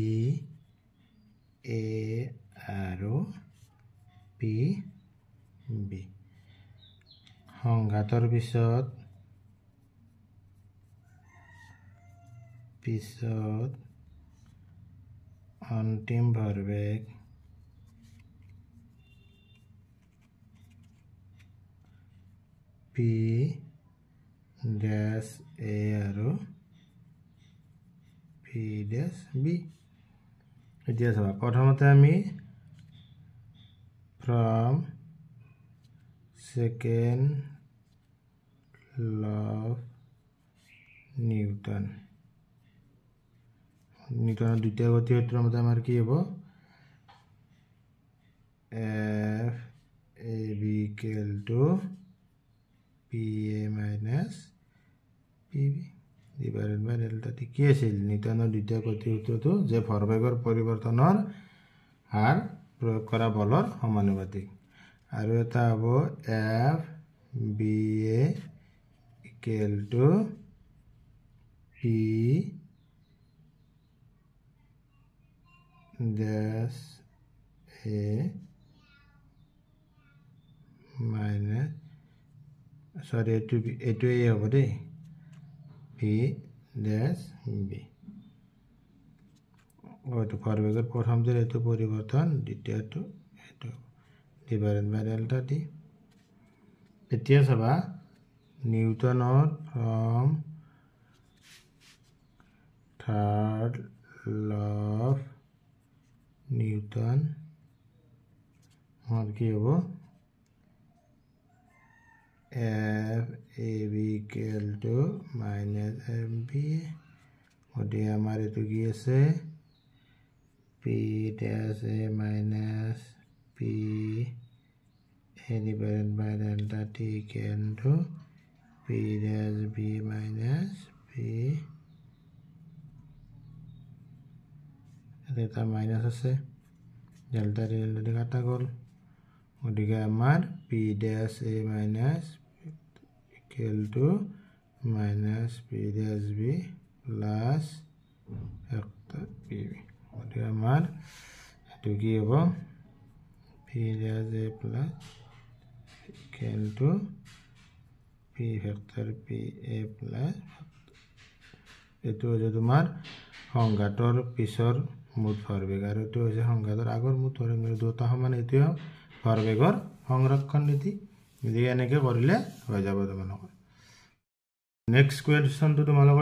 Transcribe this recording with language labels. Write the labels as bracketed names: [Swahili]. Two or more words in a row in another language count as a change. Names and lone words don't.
[Assamese] A আৰু P B সংঘাতৰ পিছত অন্তিম ভৰবেগ P dash A আৰু P dash B এতিয়া চাবা প্ৰথমতে আমি from [English] second law of [Assamese] নিউটনৰ দ্বিতীয় গতি সূত্ৰৰ মতে আমাৰ কি হ'ব F A B [English] equal to P A minus P B divided by delta T [Assamese] কি আছিল নিউটনৰ দ্বিতীয় গতি সূত্ৰটো যে ভৰবেগৰ পৰিৱৰ্তনৰ হাৰ প্ৰয়োগ কৰা বলৰ সমানুপাতিক আৰু এটা হ'ব [English] F B A equal to P dash A minus sorry [Assamese] এইটো A হ'ব দেই [English] P dash B [Assamese] এইটো ভৰবেগৰ প্ৰথমটো এইটো পৰিৱৰ্তন দ্বিতীয়টো এইটো [English] divided by delta T [Assamese] এতিয়া চাবা নিউটনৰ [English] from third law of Newton और [Assamese] কি হ'ব [English] F A B equal to minus M B [Assamese] গতি আমাৰ এটো কি আছে [English] P dash A minus P A divided by delta T equal to P dash B minus P [Assamese] এটা মাইনাস আছে ডেল্টা ডেল্টা কাটা গ'ল গতিকে আমাৰ [English] P dash A minus equal to minus P dash B plus P B [Assamese] গতিকে আমাৰ এটো কি হ'ব [English] v as a plus equal to p vector p a plus [Assamese] এটো যে তোমাৰ সংঘাতৰ পিছৰ মুঠ ভৰবেগ আৰু এটো হৈছে সংঘাতৰ আগৰ মুঠ ভৰবেগ দুটা সমান এটো ভৰবেগৰ সংৰক্ষণ নীতি যদি এনেকৈ কৰিলে হৈ যাব তোমালোকৰ নেক্সট কোৱেশ্চনটো তোমালোকৰ